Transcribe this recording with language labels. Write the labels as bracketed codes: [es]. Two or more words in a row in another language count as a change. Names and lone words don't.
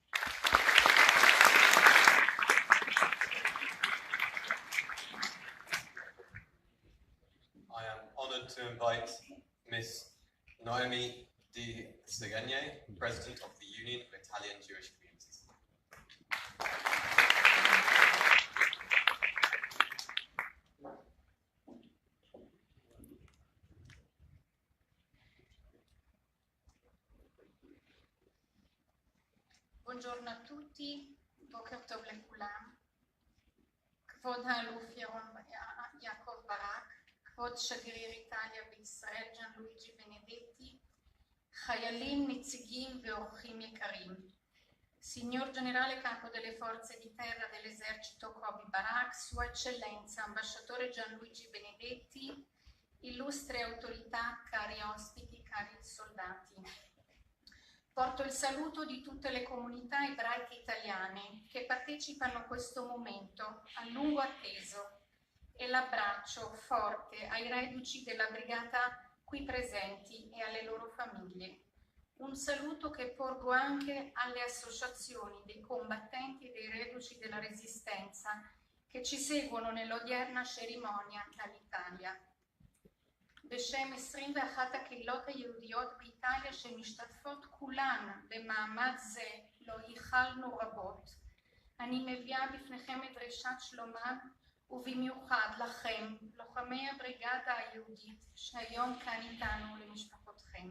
[en] I am honored to invite Ms. Noemi Di Seghegne, President of the Union of Italian Jewish Communities. [it] Buongiorno a tutti, [he] בוקר טוב לכולם. כבוד האלוף יעקב ברק, כבוד שגריר איטליה בישראל ג'אנלואיג'י בנדטי, חיילים, נציגים ואורחים יקרים. [it] Signor Generale Capo delle Forze di Terra dell'Esercito Kobi Barak, Sua Eccellenza Ambasciatore Gianluigi Benedetti, illustre autorità, cari ospiti, cari soldati. Porto il saluto di tutte le comunità ebraiche italiane che partecipano a questo momento a lungo atteso e l'abbraccio forte ai reduci della brigata qui presenti e alle loro famiglie. Un saluto che porgo anche alle associazioni dei combattenti e dei reduci della Resistenza che ci seguono nell'odierna cerimonia dall'Italia. [he] בשם 21 הקהילות היהודיות באיטליה שמשתתפות כולן במעמד זה לא ייחלנו רבות. אני מביאה בפניכם את דרישת שלומם ובמיוחד לכם, לוחמי הבריגדה היהודית שהיום כאן איתנו למשפחותכם.